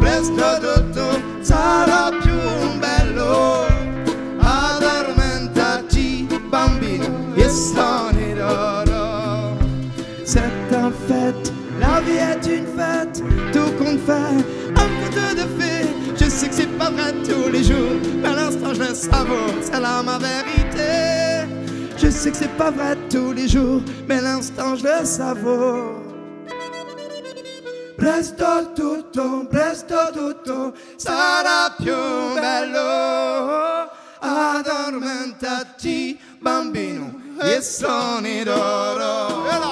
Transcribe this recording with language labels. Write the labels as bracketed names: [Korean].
[Italian] presto tutto sarà più bello. Addormentati bambino e stone d'oro. [French] C'est un fête, la vie est une fête, tout compte fait, un peu de fait. Je sais que c'est pas vrai tous les jours, mais à l'instant je le savoure, c'est là ma vérité. Je sais que c'est pas vrai tous les jours, mais à l'instant je le savoure. [Italian] Presto tutto sarà più bello. Addormentati bambino e soni d'oro.